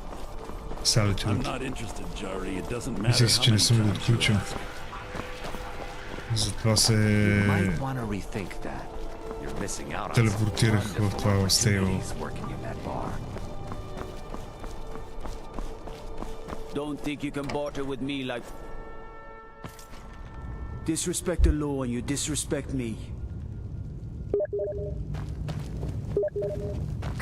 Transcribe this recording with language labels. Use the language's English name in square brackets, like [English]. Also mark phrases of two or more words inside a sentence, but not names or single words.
[Bulgarian] Мисля си, че не съм го отключил. Затова се телепортирах в това стейло. [English] Don't think you can barter with me like... Disrespect the law and you disrespect me.